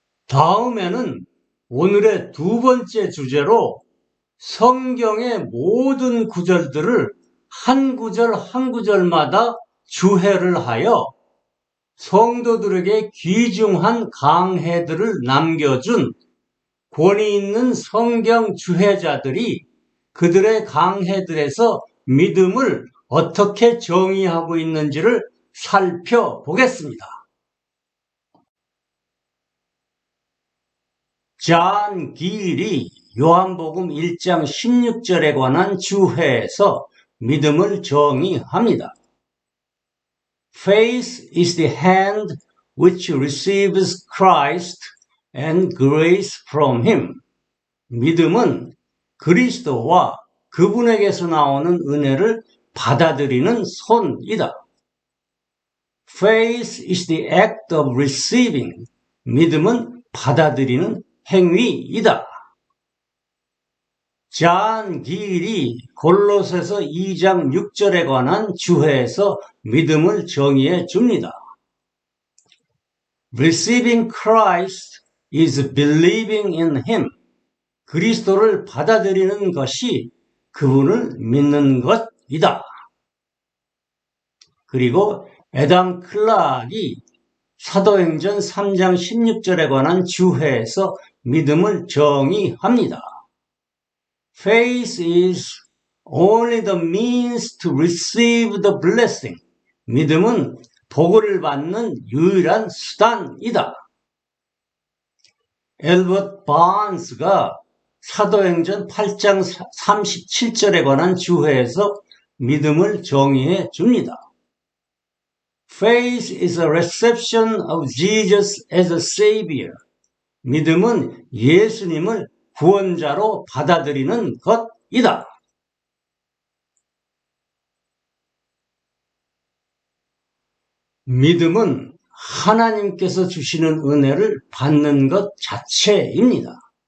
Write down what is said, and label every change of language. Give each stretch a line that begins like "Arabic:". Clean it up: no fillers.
Korean: 다음에는 오늘의 두 번째 주제로 성경의 모든 구절들을 한 구절 한 구절마다 주해를 하여 성도들에게 귀중한 강해들을 남겨준 권위 있는 성경 주해자들이 그들의 강해들에서 믿음을 어떻게 정의하고 있는지를 살펴보겠습니다. 존 길이 요한복음 1장 16절에 관한 주해에서 믿음을 정의합니다.
English: Faith is the hand which receives Christ and grace from him.
Korean: 믿음은 그리스도와 그분에게서 나오는 은혜를 받아들이는 손이다.
English: Faith is the act of receiving.
Korean: 믿음은 받아들이는 행위이다. 존 길이 골로새서 2장 6절에 관한 주해에서 믿음을 정의해 줍니다.
English: Receiving Christ is believing in him.
Korean: 그리스도를 받아들이는 것이 그분을 믿는 것이다. 그리고 애담 클락이 사도행전 3장 16절에 관한 주해에서 믿음을 정의합니다.
English: Faith is only the means to receive the blessing.
Korean: 믿음은 복을 받는 유일한 수단이다. 엘버트 바운스가 사도행전 8장 37절에 관한 주회에서 믿음을 정의해 줍니다.
English: Faith is a reception of Jesus as a Savior.
Korean: 믿음은 예수님을 구원자로 받아들이는 것이다. 믿음은 하나님께서 주시는 은혜를 받는 것 자체입니다.